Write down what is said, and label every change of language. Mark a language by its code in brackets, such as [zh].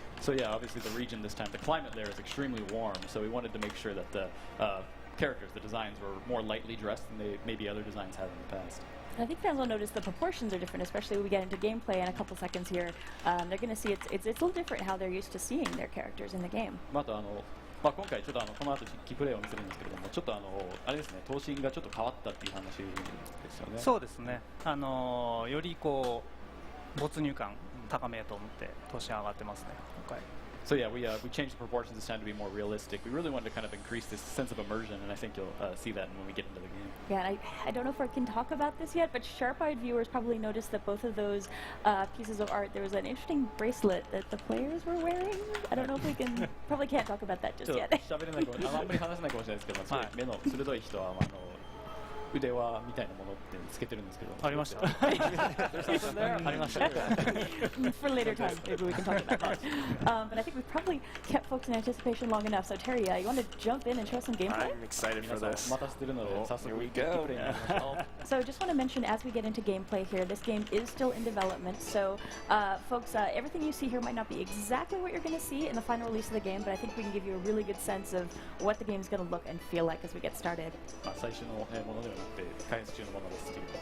[en] So yeah, obviously the region this time, the climate there is extremely warm, so we wanted to make sure that the characters, the designs were more lightly dressed than maybe other designs had in the past. I think fans will notice the proportions are different, especially when we get into gameplay in a couple seconds here. They're going to see it's a little different how they're used to seeing their characters in the game. [ja] あと今回ちょっとこの後キープレイを見せるんですけれども、ちょっとあれですね、頭身がちょっと変わったっていう話ですよね。そうですね。よりこう没入感高めようと思って頭身上がってますね今回。 [en] So yeah, we changed the proportions this time to be more realistic. We really wanted to kind of increase this sense of immersion, and I think you'll see that when we get into the game. Yeah, and I don't know if I can talk about this yet, but sharp-eyed viewers probably noticed that both of those pieces of art, there was an interesting bracelet that the players were wearing. I don't know if we can, probably can't talk about that just yet. [ja] 喋れないかもあんまり話せないかもしれないですけど、すごい目の鋭い人は腕輪みたいなものってつけてるんですけど。ありました。 [en] There's something there? [ja] ありました。 [en] For later time, maybe we can talk about that. But I think we've probably kept folks in anticipation long enough. So Terry, you want to jump in and show us some gameplay? I'm excited for this. [ja] 待たせてるので、早速 [en] Here we go. So I just want to mention, as we get into gameplay here, this game is still in development. So folks, everything you see here might not be exactly what you're going to see in the final release of the game, but I think we can give you a really good sense of what the game is going to look and feel like as we get started. [ja] 最初のものではなくて開発中のものですけど。